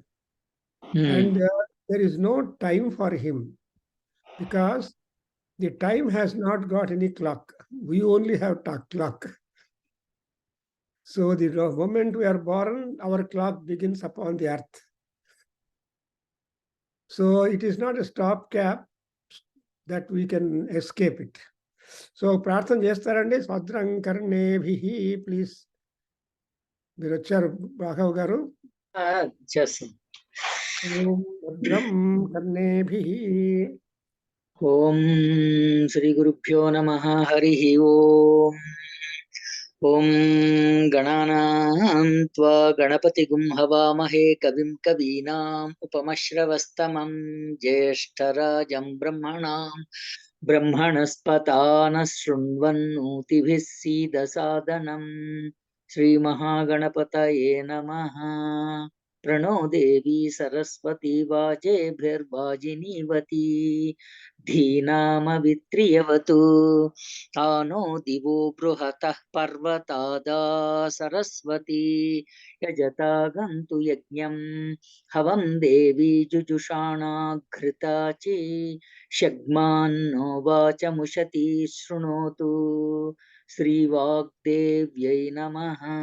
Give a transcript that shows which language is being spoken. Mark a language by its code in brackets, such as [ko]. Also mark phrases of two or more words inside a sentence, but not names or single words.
[en] And there is no time for him because the time has not got any clock. We only have clock. So the moment we are born, our clock begins upon the earth. So it is not a stopgap that we can escape it. [te] So ప్రార్థన చేస్తారండి [sa] భద్రం కర్ణేభిః [te] ప్లీజ్. మీరు వచ్చారు రాఘవ్ గారు. చేస్తాం. [sa] ఓం భద్రం కర్ణేభిః. ఓం శ్రీ గురుభ్యో నమః. హరి ఓం. ఓం గణానాం త్వా గణపతిగుం హవామహే కవిం కవీనాం ఉపమశ్రవస్తమం జ్యేష్ఠరాజం బ్రహ్మణస్పతాన శృణ్వన్నోతిభిः सीदसादनं श्रीमहागणपतये नमः. प्रणो देवी सरस्वती वाजेभिर्वाजिनीवती धीनामवित्रियवतु तानो दिवो बृहतः पर्वतादा सरस्वती यजता गन्तु यज्ञं हवं देवी जुजुषाणाघृताचि शग्मान्नो वाचमुशती शृणोतु श्रीवाग्देव्यै नमः.